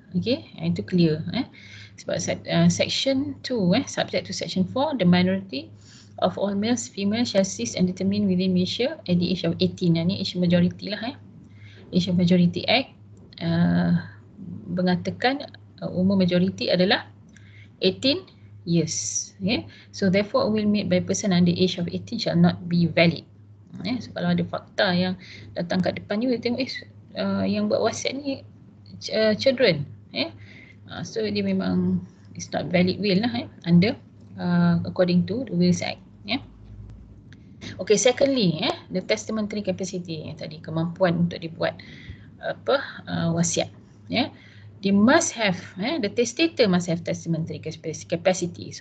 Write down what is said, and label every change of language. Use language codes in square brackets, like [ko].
[en] Okay, itu clear. Sebab section 2 subject to section 4, the minority of all males, females shall cease and determine within Malaysia at the age of 18. [ms] Ni [en] age majority lah. Age of Majority Act [ms] mengatakan umur [en] majority [ms] adalah [en] 18 years. So therefore a will made by person under age of 18 shall not be valid. [ms] So kalau ada fakta yang datang kat depan you, tengok yang buat wasiat ni children. [en] So [ms] dia memang [en] it's not valid will lah under according to the Wills Act. Okay, secondly, the testamentary capacity tadi, [ms] kemampuan untuk dibuat wasiat. [en] They must have, the testator must have testamentary capacity.